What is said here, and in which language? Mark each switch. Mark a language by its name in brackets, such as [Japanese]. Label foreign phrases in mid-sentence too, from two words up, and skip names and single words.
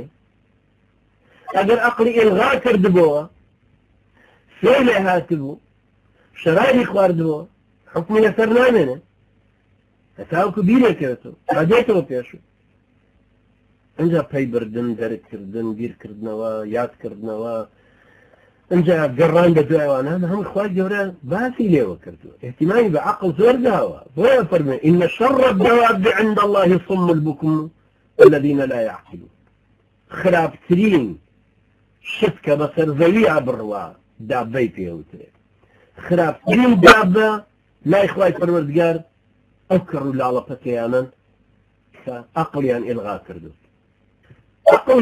[Central Kurdish] ئەگەر عەقڵی ئێلغا کردبەوە فێ لێ هاتبوو شەرابی خواردبەوە حکمی لەسەر نامێنێ هەتاوەکو بیرێکەوێتەوە ڕادێتەوە پێشوو ئەنجا پەیبردن دەرکردن بیرکردنەوە یادکردنەوە ئەنجا گەڕان بە دوایوانە هەموو خوای گەورە باسی لێوە کردووە احتیمامی بە عەقڵ زۆر داوە بۆیە فەرمێ [Arabic] ئین شەڕ الدەواب عند الله صم البكم الذين لا يعقلون [Central Kurdish] خراپترین شت کە بەسەر زەویە بڕوا دابەی پێوترێت خراپترین دابە لای خوای پەروەردگار ئەو کەڕ و لاڵەپەکەیانن کە عەقڵیان ئێلغا کردو عەقڵ